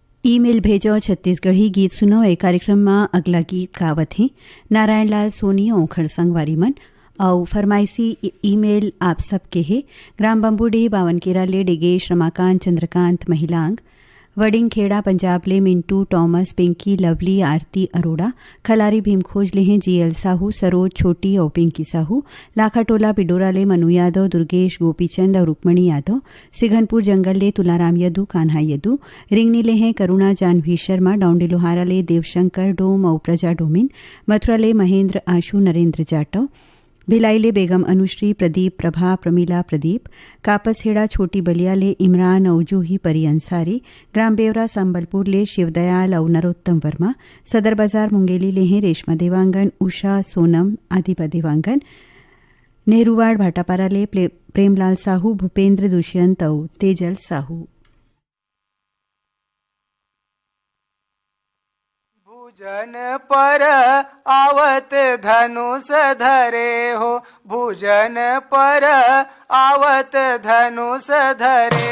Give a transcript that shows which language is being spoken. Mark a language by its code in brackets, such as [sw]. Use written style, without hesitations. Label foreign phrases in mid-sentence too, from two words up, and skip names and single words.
[hne] ईमेल भेजो छत्तीसगढ़ी गीत सुनो ए कार्यक्रम में अगला गीत गावत हैं नारायण लाल सोनी औखड़ संगवारी मन और फरमाइशी ईमेल आप सबके है ग्राम बम्बूडी बावनकेरा ले डिगेश रमाकांत चंद्रकांत महिलांग वडिंग खेड़ा पंजाब ले मिंटू टॉमस पिंकी लवली आरती अरोड़ा खलारी भीमखोज ले हैं जीएल साहू सरोज छोटी और पिंकी साहू लाखाटोला पिडोरा ले मनु यादव दुर्गेश गोपीचंद और रुक्मणी यादव सिघनपुर जंगल ले तुलाराम यदू कान्हा यदू रिंगनी ले हैं करुणा जानवी शर्मा डाउंडी लोहारा ले देवशंकर डोम और प्रजा डोमिन मथुरा ले महेंद्र आशु नरेंद्र जाटव भिलाईले बेगम अनुश्री प्रदीप प्रभा प्रमीला प्रदीप कापसहेड़ा छोटी बलिया ले इमरान और जूही परी अंसारी ग्राम बेवरा संबलपुर ले शिवदयाल और नरोत्तम वर्मा सदर बाजार मुंगेली ले हैं रेशमा देवांगन उषा सोनम आदिपा देवांगन नेहरूवाड़ भाटापारा ले प्रेमलाल साहू भूपेंद्र दुष्यंत और तेजल साहू। भुजन पर आवत धनुष धरे हो भुजन पर आवत धनुष धरे